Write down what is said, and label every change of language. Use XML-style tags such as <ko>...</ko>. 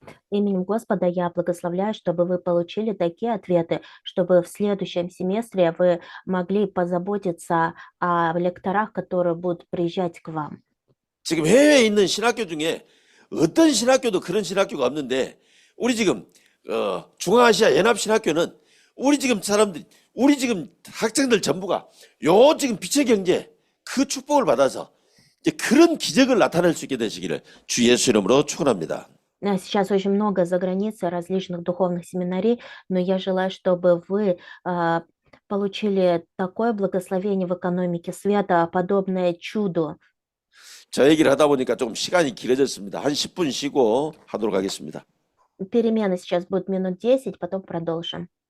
<ru>Именем Господа я благословляю, чтобы вы получили такие ответы, чтобы в следующем семестре вы могли позаботиться о лекторах, которые будут приезжать к вам.</ru> <ko>지금 해외에 있는 신학교 중에 어떤 신학교도 그런 신학교가 없는데 우리 지금 중앙아시아 연합신학교는 우리 지금 사람들 우리 지금 학생들 전부가 요 지금 빛의 경제 그 축복을 받아서 이제 그런 기적을 나타낼 수 있게 되시기를 주 예수 이름으로 축원합니다.</ko> <ru>Сейчас очень много за границей различных духовных семинарий, но я желаю, чтобы вы получили такое благословение в экономике света, подобное чуду.</ru> <ko>저 얘기를 하다 보니까 조금 시간이 길어졌습니다. 한 10분 쉬고 하도록 하겠습니다.</ko> <ru>Перемены сейчас будут минут 10, потом продолжим.</ru>